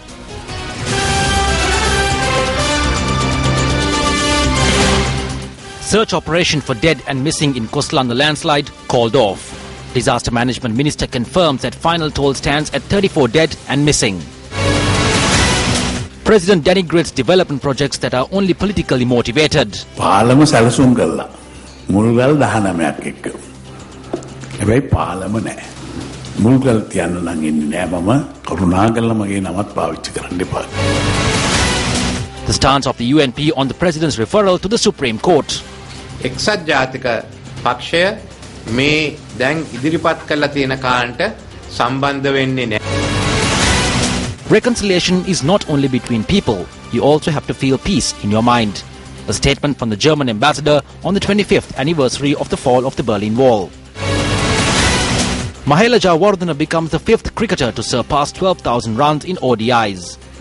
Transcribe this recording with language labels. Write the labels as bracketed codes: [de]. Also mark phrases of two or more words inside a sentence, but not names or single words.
[en] Search operation for dead and missing in Koslanda landslide called off. Disaster Management Minister confirms that final toll stands at 34 dead and missing. President denigrates development projects that are only politically motivated. [si] පාලම සැලසුම් කළා. මුල්ගල් 19ක් එක්ක. හැබැයි පාලම නැහැ. මුල්ගල් තියන්න නම් ඉන්නේ නැහැ මම. කරුණාකරලා මගේ නමත් පාවිච්චි කරන්න එපා. [en] The stance of the UNP on the President's referral to the Supreme Court. [si] එක්සත් ජාතික පක්ෂය මේ දැන් ඉදිරිපත් කරලා තියෙන කාණ්ඩ සම්බන්ධ වෙන්නේ නැහැ. [en] Reconciliation is not only between people, you also have to feel peace in your mind. A statement from the German ambassador on the 25th anniversary of the fall of the Berlin Wall. Mahela Jayawardene becomes the 5th cricketer to surpass 12,000 runs in ODIs.